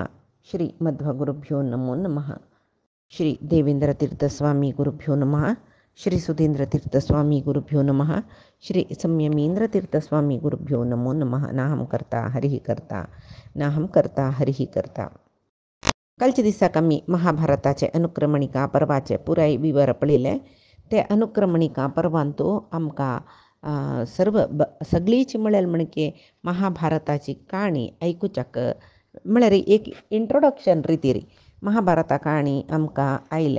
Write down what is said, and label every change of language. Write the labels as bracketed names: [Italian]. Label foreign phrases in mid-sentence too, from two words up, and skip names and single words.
[Sanskrit] श्री मध्वगुरुभ्यो नमो नमः। श्री देवेन्द्रतीर्थस्वामी गुरुभ्यो नमः। श्री सुधीन्द्रतीर्थस्वामी गुरुभ्यो नमः। श्री संयमीन्द्रतीर्थस्वामी गुरुभ्यो नमो नमः। नाहं कर्ता हरिः कर्ता नाहं कर्ता हरिः कर्ता. [Konkani] कालच्या दिसाक आमी महाभारताचे अनुक्रमणिका पर्वाचे पुराय विवर पळयले. ते अनुक्रमणिका पर्वान तो आमकां सगळीच म्हळ्यार म्हणजे महाभारताची काणी आयकुच्याक म्हळ्यार एक इंट्रोडक्शन रितीर महाभारता काणी आमकां आयले.